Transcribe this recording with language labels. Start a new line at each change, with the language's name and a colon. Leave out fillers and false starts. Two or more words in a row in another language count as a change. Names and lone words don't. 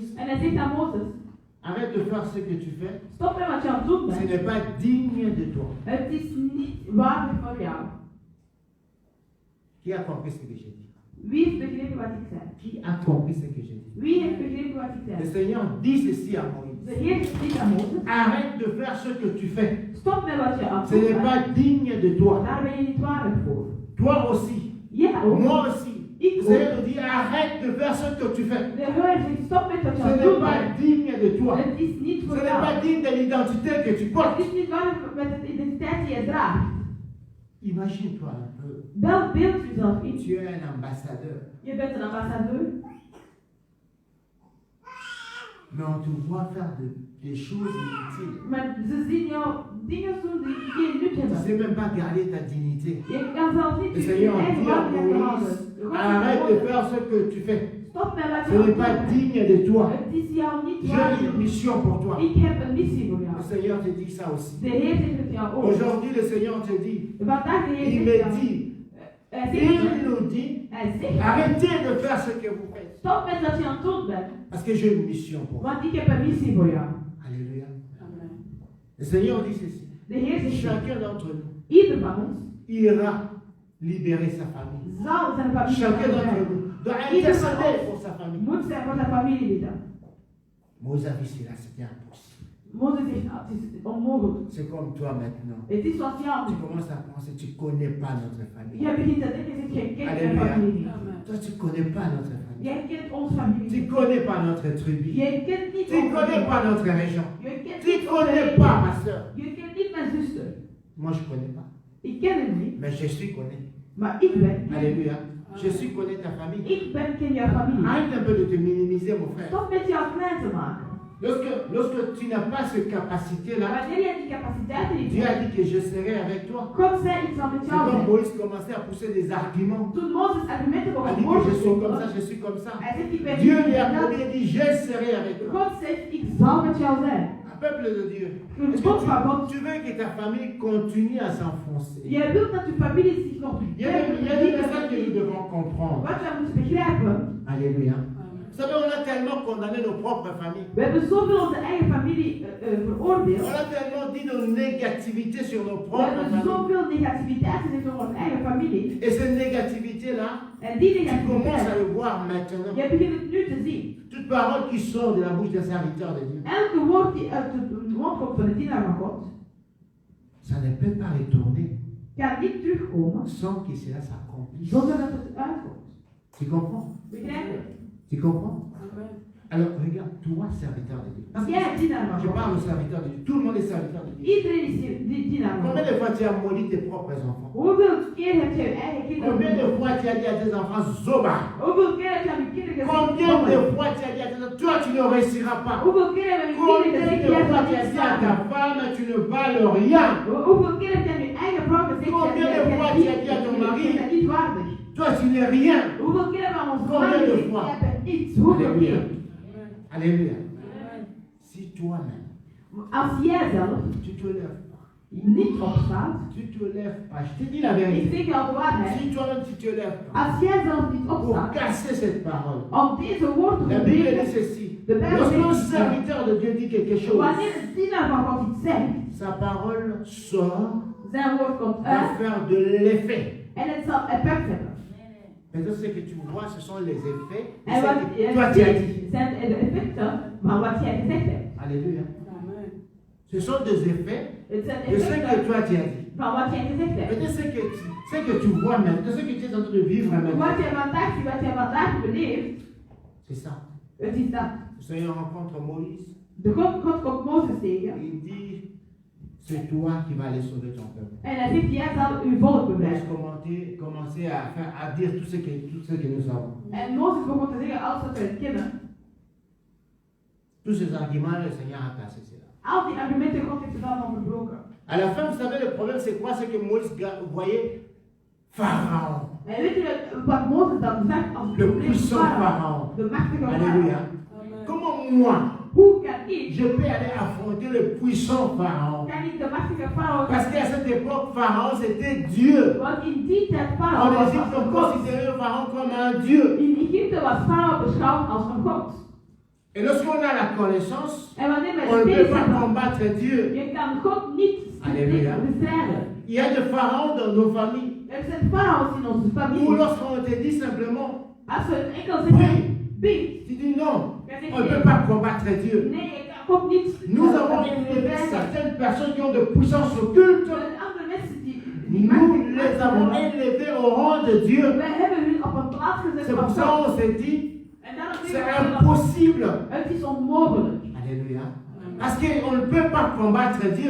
Dutch: en hij zegt aan Mozes,
French: arrête de faire ce que tu fais,
Dutch: stop met wat je aan het doen
French: ce
Dutch: bent.
French: n'est pas digne de toi.
Dutch: Het is niet waardig voor jou.
French: Qui a compris ce que j'ai dit?
Dutch: Wie heeft begrepen wat ik zei?
French: Qui a compris ce que j'ai dit?
Dutch: Wie heeft begrepen wat ik
French: Le
Dutch: zei?
French: Seigneur dit ceci à Moïse.
Dutch: De Heer zegt aan Mozes,
French: Arrête de faire ce que tu fais.
Dutch: stop met wat je aan het
French: Ce
Dutch: doen
French: n'est
Dutch: bent.
French: pas digne de toi.
Dutch: Daar ben je niet waardig voor.
French: Toi aussi.
Dutch: Ja ook.
French: Moi aussi.
Dutch: Ik
French: Le
Dutch: ook.
French: Seigneur nous dit arrête de faire ce que tu fais.
Dutch: De Heer zegt, stop met wat je
French: Ce
Dutch: aan het
French: n'est
Dutch: doen
French: pas
Dutch: bent.
French: digne de toi.
Dutch: Het is niet
French: Ce
Dutch: voor
French: n'est
Dutch: jou.
French: pas digne de l'identité que tu
Dutch: Het
French: portes.
Dutch: is niet waardig met de identiteit die je draagt.
French: Imagine-toi un peu.
Dutch: Beeld jezelf in.
French: Tu es un ambassadeur.
Dutch: Je bent een ambassadeur.
French: Mais on te voit faire des choses inutiles.
Dutch: Maar ze zien jou dingen doen die geen nut
French: Tu ne
Dutch: hebben.
French: sais même pas garder ta dignité.
Dutch: Je kan zelfs niet
French: Le
Dutch: je
French: Seigneur
Dutch: eigen
French: dit à
Dutch: waardigheid behouden.
French: Moïse, arrête de faire ce que tu fais.
Dutch: Stop met wat
French: Ce
Dutch: je aan
French: n'est
Dutch: het
French: pas
Dutch: doen bent.
French: digne de toi.
Dutch: Het is jou niet
French: J'ai une
Dutch: waardig.
French: mission pour toi.
Dutch: Ik heb een missie voor jou.
French: Le Seigneur te dit ça aussi.
Dutch: De Heer zegt het jou ook.
French: Aujourd'hui, le Seigneur te dit,
Dutch: Vandaag de Heer
French: il
Dutch: zegt
French: me
Dutch: jou.
French: dit,
Dutch: Hij
French: il
Dutch: zegt,
French: nous dit,
Dutch: hij zegt,
French: arrêtez de faire ce que vous faites.
Dutch: stop met wat je aan het doen bent.
French: Parce que j'ai une mission pour vous.
Dutch: Want ik heb een missie voor jou.
French: Alléluia.
Dutch: Amen.
French: Le Seigneur dit ceci.
Dutch: De Heer zegt,
French: Chacun d'entre nous
Dutch: ieder van ons
French: ira libérer sa famille.
Dutch: zal zijn familie
French: Chacun d'entre
Dutch: bevrijden.
French: nous doit intercéder pour sa famille.
Dutch: Moet zijn voor zijn familieleden.
French: Moïse a dit cela, c'était impossible.
Dutch: Mozes zegt, nou, het is onmogelijk.
French: C'est comme toi maintenant.
Dutch: Het is zoals jou.
French: Tu commences à penser, tu ne connais pas notre famille.
Dutch: Jij begint te denken, je kent mijn
French: Alléluia.
Dutch: familie niet. Amen.
French: Toi, tu ne connais pas notre famille.
Dutch: Jij kent onze familie
French: Tu ne
Dutch: niet.
French: connais pas notre tribu.
Dutch: Jij kent niet
French: Tu ne
Dutch: onze
French: connais pas
Dutch: familie.
French: notre région.
Dutch: Je kent
French: Tu ne
Dutch: niet onze
French: connais
Dutch: regio.
French: pas ma soeur.
Dutch: Je kent niet mijn zuster.
French: Moi, je ne connais pas.
Dutch: Ik ken hem niet.
French: Mais je suis connu.
Dutch: Maar ik ben.
French: Alléluia. Je suis connu ta famille.
Dutch: Ik ben ken jouw familie.
French: Arrête un peu de te minimiser, mon frère.
Dutch: Stop met jou klein te maken.
French: Lorsque tu n'as pas cette capacité-là,
Dutch: Wanneer jij die capaciteiten niet
French: Dieu a
Dutch: hebt.
French: dit que je serai avec toi.
Dutch: God zei, ik zal met
French: C'est
Dutch: jou
French: quand
Dutch: zijn.
French: Moïse commençait à pousser des arguments.
Dutch: Toen Mozes argumenten
French: Il a
Dutch: begon
French: dit
Dutch: voor
French: que je
Dutch: te
French: suis comme
Dutch: voeren,
French: ça, je suis comme ça.
Dutch: hij zegt, ik ben
French: Dieu lui a
Dutch: niet.
French: promis, il dit, je serai avec toi.
Dutch: God zegt, ik zal met jou zijn.
French: Un peuple de Dieu.
Dutch: Een
French: Est-ce
Dutch: God van
French: que
Dutch: God.
French: tu veux que ta famille continue à s'enfoncer?
Dutch: Jij wilt dat je familie zich nog
French: Il y a des messages que nous devons comprendre.
Dutch: Wat wij moeten begrijpen,
French: Alléluia.
Dutch: Amen.
French: Vous savez, on a tellement condamné nos propres familles.
Dutch: we hebben zoveel onze eigen familie veroordeeld.
French: On a tellement dit nos négativités sur nos
Dutch: We
French: propres
Dutch: hebben
French: familles.
Dutch: zoveel negativiteit gezegd over onze eigen familie.
French: Et cette négativité-là,
Dutch: En die
French: tu commences à
Dutch: negativiteit,
French: le voir maintenant.
Dutch: jij begint het nu te zien.
French: Toute parole qui sort de la bouche d'un serviteur de Dieu,
Dutch: Elke woord die uit de mond komt van de dienaar van God,
French: ça ne peut pas retourner
Dutch: kan niet terugkomen
French: sans que cela s'accomplisse.
Dutch: zonder dat het uitkomt.
French: Tu comprends?
Dutch: Begrijp je?
French: Tu comprends?
Dutch: Amen.
French: Alors, regarde, toi, serviteur de Dieu.
Dutch: Als jij het dienaar van
French: Je
Dutch: God,
French: parle au serviteur de Dieu. Tout le monde est serviteur de Dieu.
Dutch: iedereen is dienaar van
French: Combien
Dutch: God.
French: de fois tu as maudit tes propres enfants?
Dutch: Hoeveel keer heb je je eigen
French: Combien de
Dutch: kinderen?
French: fois tu as dit à tes enfants, Zoba?
Dutch: Hoeveel keer heb je aan je kinderen
French: Combien de
Dutch: gezegd?
French: fois tu as dit à tes enfants, toi, tu ne réussiras pas?
Dutch: Hoeveel keer hebben je
French: Combien
Dutch: kinderen gezegd,
French: de
Dutch: jij
French: fois
Dutch: zal
French: tu as
Dutch: niet
French: dit à ta
Dutch: slagen?
French: femme, tu ne vales rien?
Dutch: Hoeveel keer heb je aan je eigen vrouw gezegd,
French: Combien de fois tu as dit à ton mari,
Dutch: je bent niet waardig?
French: Toi, tu n'es rien.
Dutch: Hoeveel keer hebben we aan ons vrouw
French: Combien de
Dutch: gezegd,
French: fois?
Dutch: jij bent iets? Hoeveel
French: Alléluia.
Dutch: keer?
French: Alléluia.
Dutch: Amen.
French: Si toi-même,
Dutch: Als jij zelf
French: tu te lèves pas,
Dutch: niet opstaat,
French: tu te lèves pas, je te dis la
Dutch: ik
French: vérité.
Dutch: zeg jou de waarheid,
French: Si toi-même tu te lèves pas,
Dutch: als jij zelf niet
French: pour
Dutch: opstaat,
French: casser cette parole,
Dutch: om deze woord te
French: la Bible
Dutch: verbreken,
French: dit ceci.
Dutch: de Bijbel
French: Lorsqu'un
Dutch: zegt,
French: serviteur de Dieu dit quelque chose,
Dutch: wanneer de dienaar van God iets zegt,
French: sa parole sort
Dutch: zijn woord komt
French: pour
Dutch: uit
French: faire de l'effet.
Dutch: en het zal effect
French: Maintenant, ce que tu vois, ce sont les effets de
Dutch: En
French: ce
Dutch: wat
French: que
Dutch: je
French: toi tu as dit.
Dutch: ziet, zijn de effecten van wat jij gezegd hebt.
French: Alléluia.
Dutch: Amen.
French: Ce sont des effets
Dutch: Het zijn
French: de ce que
Dutch: effecten
French: toi tu as dit.
Dutch: van wat jij gezegd hebt.
French: Maintenant, ce que tu vois maintenant, ce que tu es en train de vivre maintenant,
Dutch: Wat jij vandaag ziet, wat jij vandaag beleeft,
French: c'est ça.
Dutch: het is dat.
French: Le Seigneur rencontre Moïse.
Dutch: God komt Mozes tegen.
French: Il dit, c'est toi qui vas aller sauver ton peuple.
Dutch: En hij zegt, jij zal uw volk
French: Laisse
Dutch: bevrijden.
French: commencer à dire tout ce que nous avons.
Dutch: En Mozes begon te zeggen, alles wat wij kennen,
French: Tous ces arguments, le Seigneur a cassé cela.
Dutch: al die argumenten, God heeft ze dan onderbroken.
French: À la fin, vous savez, le problème, c'est quoi? C'est que Moïse voyait Pharaon.
Dutch: En weet je wat Mozes dan zegt als
French: Le
Dutch: probleem?
French: puissant Pharaon.
Dutch: De machtige
French: Alléluia.
Dutch: Amen.
French: Comment moi,
Dutch: Hoe kan ik,
French: je peux aller affronter le puissant Pharaon?
Dutch: kan ik de machtige farao,
French: Parce qu'à cette époque, Pharaon, c'était Dieu.
Dutch: want in die tijd
French: En
Dutch: farao was
French: Égypte,
Dutch: als
French: on
Dutch: een god.
French: considérait Pharaon comme un Dieu.
Dutch: In Egypte was farao beschouwd als een god.
French: Et lorsqu'on a la connaissance,
Dutch: En wanneer wij
French: on ne peut
Dutch: steeds
French: pas
Dutch: hebben,
French: combattre Dieu.
Dutch: je kan God niet
French: Alléluia.
Dutch: bestrijden.
French: Il y a des pharaons dans nos familles.
Dutch: Er zijn farao's in onze
French: Ou
Dutch: familie.
French: lorsqu'on te dit simplement,
Dutch: Als we enkel zeggen, bid,
French: tu dis non,
Dutch: dan zeg
French: on ne peut
Dutch: je,
French: pas combattre Dieu.
Dutch: nee, je kan God niet
French: Nous avons élevé certaines personnes qui ont de puissance occulte.
Dutch: En andere mensen die
French: Nous les avons élevés au rang de Dieu.
Dutch: wij hebben hun op een plaats gezet
French: C'est
Dutch: van
French: pour ça
Dutch: God.
French: qu'on s'est dit,
Dutch: En daarom
French: c'est
Dutch: zeggen we,
French: impossible.
Dutch: het is onmogelijk.
French: Alléluia. Parce qu'on ne peut pas combattre Dieu.